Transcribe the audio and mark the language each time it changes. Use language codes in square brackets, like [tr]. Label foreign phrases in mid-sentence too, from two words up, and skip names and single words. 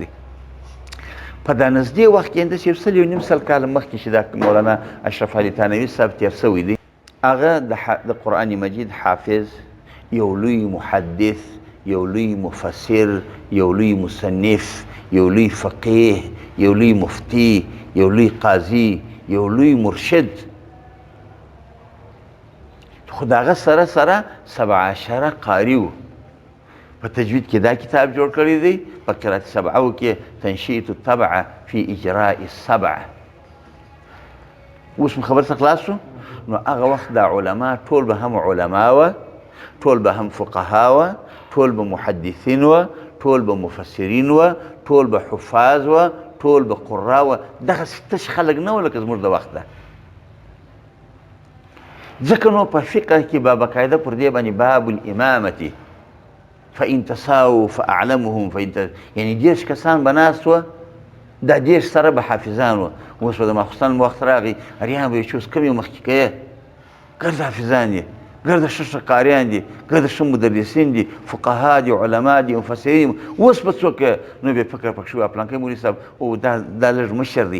[ps] په دا نږدې وخت کې همداسې یو سل یو نیم سل کاله مخکې چې دا مولانا اشرف علي تانوي صاحب تېر سوی دی، هغه د قرآن مجید حافظ، یو لوی محدث، یو لوی مفسر، یو لوی مصنف، یو لوی فقیه، یو لوی مفتی، یو لوی قاضي، یو لوی مرشد. خو د هغه سره سره 17 قاري و. په تجوید کې دا کتاب جوړ کړی دی، په قرات سبعو کې تنشئة التبع فی اجراء السبع. اوس مو خبر څه خلاص شو؟ نو هغه وخت دا علما ټول به هم علما وه، ټول به هم فقها وه، ټول به محدثین وه، ټول به مفسرین وه، ټول به حفاظ وه، ټول به قرا وه. دغسې تش خلک نه وه لکه زموږ د وخت ده. ځکه نو په فقه کې به باقاعده پر دې باندې [ar] باب الامامتي فإن تساووا فأعلمهم [ps] یعنې 10 کسان به ناست وه، دا 10 سره به حافظان وه. اوس به د ماخوستن وخت راغی، اریان به یې چې اوس کوم یو مخکې کوې؟ ګرد حافظان دي، ګرد ښه قاریان دي، ګرد ښه مدرسین دي، فقها دي، علما دي، مفسرین. اوس به څوک نو بیا فکر پکښې وه پلانکی مولي صاحب او دا لږ مشر دی.